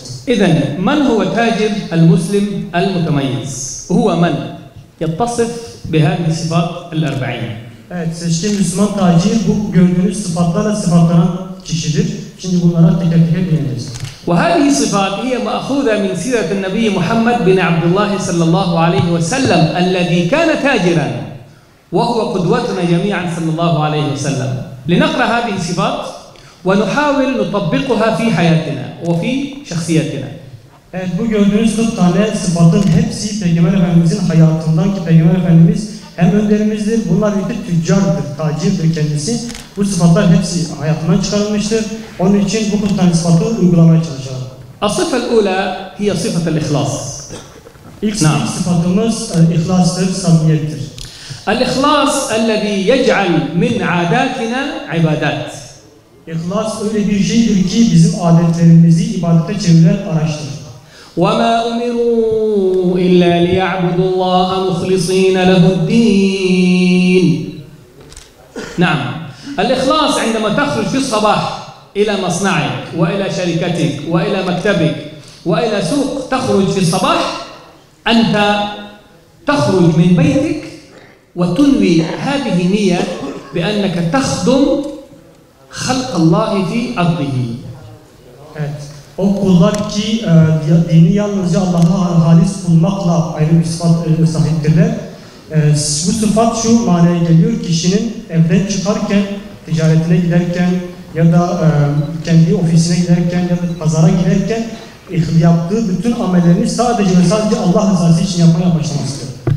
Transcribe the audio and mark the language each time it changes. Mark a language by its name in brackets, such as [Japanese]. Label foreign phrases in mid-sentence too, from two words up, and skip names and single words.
[Arabic] إذن من هو التاجر المسلم المتميز؟ هو من يتصف بهذه الصفات الأربعين. [Turkish] Evet, seçkin Müslüman tacir bu gördüğünüz sıfatlarla sıfatlanan kişidir. Şimdi bunlara teker teker değineceğiz. [Arabic] وهذه الصفات هي مأخوذة من سيرة النبي محمد بن عبد الله صلى الله عليه وسلم الذي كان تاجرا وهو قدوتنا جميعا صلى الله عليه وسلم. لنقرأ هذه الصفات ونحاول نطبقها في حياتنا وفي شخصيتنا. [Turkish] Evet, bu gördüğünüz 40 tane sıfatın hepsi Peygamber Efendimizin hayatından ki Peygamber Efendimiz hem önderimizdir, bunlar birlikte tüccardır, tacirdir kendisi. Bu sıfatlar hepsi hayatından çıkarılmıştır. Onun için bu 40 tane sıfatı uygulamaya çalışalım. [Arabic] الصفة الأولى هي صفة الإخلاص. [Turkish] İlk sıfatımız ihlastır, samimiyettir. [Arabic] الإخلاص الذي يجعل من عاداتنا عبادات. [Turkish] İhlas öyle bir şeydir ki bizim adetlerimizi ibadete çeviren araçtır. [Arabic] وَمَا أُمِرُوا إِلَّا لِيَعْبُدُوا اللَّهَ مُخْلِصِينَ لَهُ الدِّينَ. نعم. الإخلاص عندما تخرج في الصباح إلى مصنعك وإلى شركتك وإلى مكتبك وإلى سوق تخرج في الصباح أنت تخرج من بيتك وتنوي هذه النية بأنك تخدم خلق الله في أرضه. [Turkish] Evet. O kullar ki dini yalnızca Allah'a halis bulmakla ayrı bir sıfat sahiptirler. Bu sıfat şu manaya geliyor: kişinin evden çıkarken, ticaretine giderken ya da kendi ofisine giderken ya da pazara giderken yaptığı bütün amellerini sadece ve sadece Allah rızası için yapmaya başlamasıdır.